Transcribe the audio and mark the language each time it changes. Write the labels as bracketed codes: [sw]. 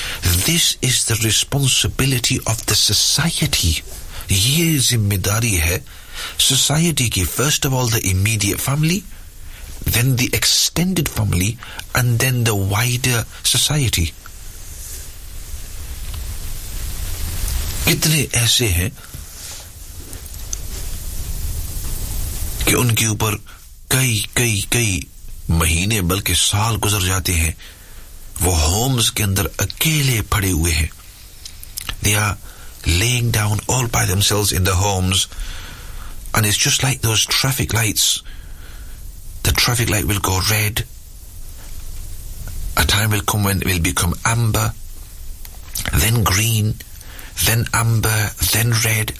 [en] This is the responsibility of the society. [ur] Ye zimmedari hai society ki, [en] first of all the immediate family, then the extended family, and then the wider society. [ur] Kitne aise hain کہ ان کے اوپر کئی کئی کئی مہینے بلکہ سال گزر جاتے ہیں, وہ ہومز کے اندر اکیلے پڑے ہوئے ہیں. [en] They are laying down all by themselves in the homes, and it's just like those traffic lights. The traffic light will go red, a time will come when it will become amber, then green, then amber, then red.